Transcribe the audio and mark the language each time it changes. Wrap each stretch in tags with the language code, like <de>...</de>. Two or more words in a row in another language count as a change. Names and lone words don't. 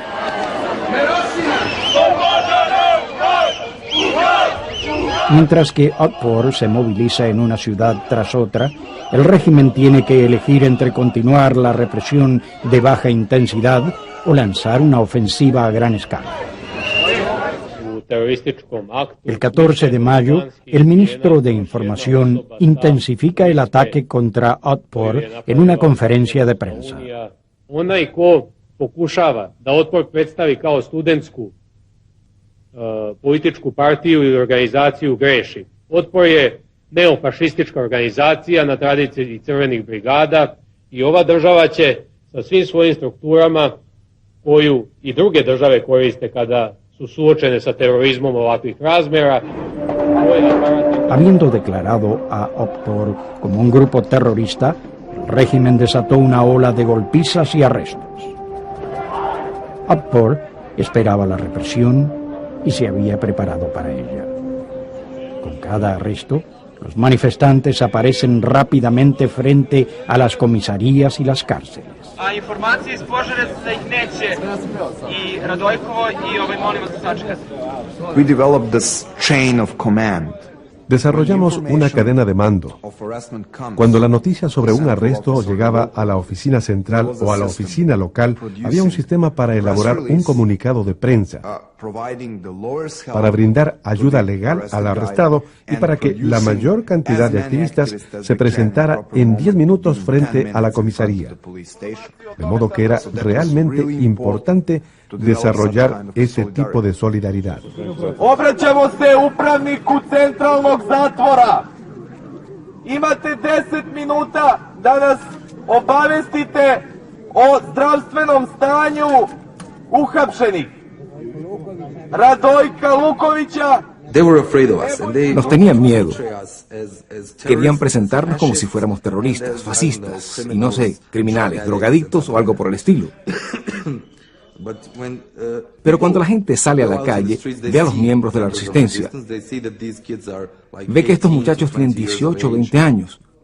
<es>Mientras que Otpor se moviliza en una ciudad tras otra, el régimen tiene que elegir entre continuar la represión de baja intensidad o lanzar una ofensiva a gran escala. El 14 de mayo, el ministro de Información intensifica el ataque contra Otpor en una conferencia de prensa.</es> <sr>Onaj ko pokušava da Otpor predstavi kao studentsku političku partiju ili organizaciju greši. Otpor je neofašistička organizacija na tradiciji crvenih brigada i ova država će sa svim svojim strukturama koju i druge države koriste kada su suočene sa terorizmom ovakvih razmjera.</sr> <es>Habiendo declarado a Otpor como un grupo terrorista, el régimen desató una ola de golpizas y arrestos. Otpor esperaba la represión y se había preparado para ella. Con cada arresto, los manifestantes aparecen rápidamente frente a las comisarías y las cárceles.</es> <sr>A informacije iz Požarevca da ih neće i Radojkovo i molim vas da sačekate.</sr> <en>We developed this chain of command.</en> <es>Desarrollamos una cadena de mando. Cuando la noticia sobre un arresto llegaba a la oficina central o a la oficina local, había un sistema para elaborar un comunicado de prensa, para brindar ayuda legal al arrestado y para que la mayor cantidad de activistas se presentara en 10 minutos frente a la comisaría. De modo que era realmente importante desarrollar ese tipo de solidaridad.</es> <sr>Obraćamo se upravniku centralnog zatvora. Imate 10 minuta da nas obavestite o zdravstvenom stanju uhapšenih. Radojka Lukovića.</sr> <es>Nos tenían miedo. Querían presentarnos como si fuéramos terroristas, fascistas, y no sé, criminales, drogadictos o algo por el estilo. Pero cuando la gente sale a la calle, ve a los miembros de la resistencia, ve que estos muchachos tienen 18 o 20 años.</es>